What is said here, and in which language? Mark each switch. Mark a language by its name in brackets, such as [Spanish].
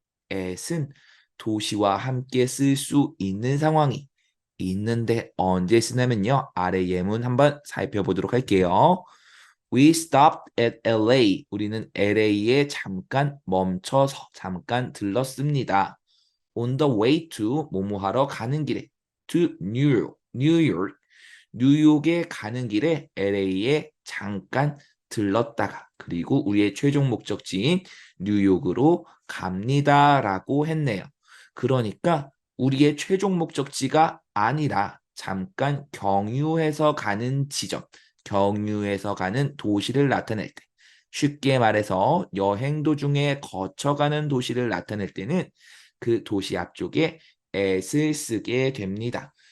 [Korean] at은 도시와 함께 쓸 수 있는 상황이 있는데 언제 쓰냐면요. 아래 예문 한번 살펴보도록 할게요. [English] We stopped at LA. [Korean] 우리는 LA에 잠깐 멈춰서 잠깐 들렀습니다. [English] On the way to 뭐뭐 하러 가는 길에 to New York. [Korean] 뉴욕에 가는 길에 LA에 잠깐 들렀다가 그리고 우리의 최종 목적지인 뉴욕으로 갑니다라고 했네요. 그러니까 우리의 최종 목적지가 아니라 잠깐 경유해서 가는 지점, 경유해서 가는 도시를 나타낼 때, 쉽게 말해서 여행 도중에 거쳐가는 도시를 나타낼 때는 그 도시 앞쪽에 at을 쓰게 됩니다.